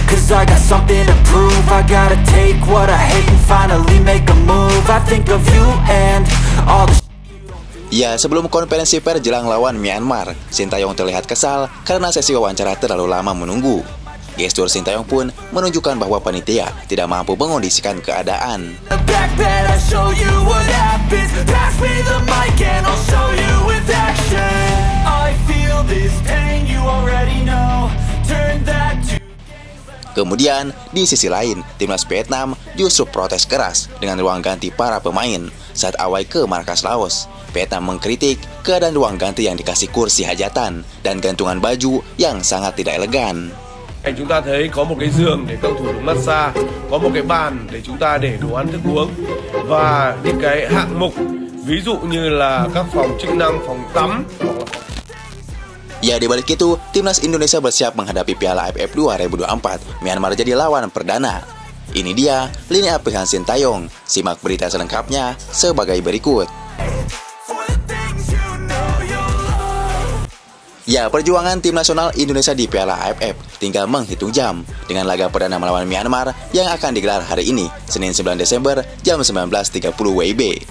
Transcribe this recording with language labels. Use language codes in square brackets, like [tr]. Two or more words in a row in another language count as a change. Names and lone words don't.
[en] I got something to prove. I gotta take what I hate and finally make a move. I think of you and all the [id] Ya, sebelum konferensi pers jelang lawan Myanmar, Sintayong terlihat kesal karena sesi wawancara terlalu lama menunggu. Gestur Sintayong pun menunjukkan bahwa panitia tidak mampu mengondisikan keadaan. Kemudian, di sisi lain, timnas Vietnam justru protes keras dengan ruang ganti para pemain saat awai ke markas Laos. Vietnam mengkritik keadaan ruang ganti yang dikasih kursi hajatan dan gantungan baju yang sangat tidak elegan. [vi] Chúng ta thấy có một cái giường để cầu thủ được massage, có một cái bàn để chúng ta để đồ ăn thức uống và những cái hạng mục ví dụ như là các phòng chức năng, phòng tắm. [id] Ya, di balik itu, timnas Indonesia bersiap menghadapi Piala AFF 2024. Myanmar jadi lawan perdana. Ini dia lini pilihan Sintayong. Simak berita selengkapnya sebagai berikut. Ya, perjuangan tim nasional Indonesia di Piala AFF tinggal menghitung jam dengan laga perdana melawan Myanmar yang akan digelar hari ini, Senin 9 Desember jam 19.30 WIB.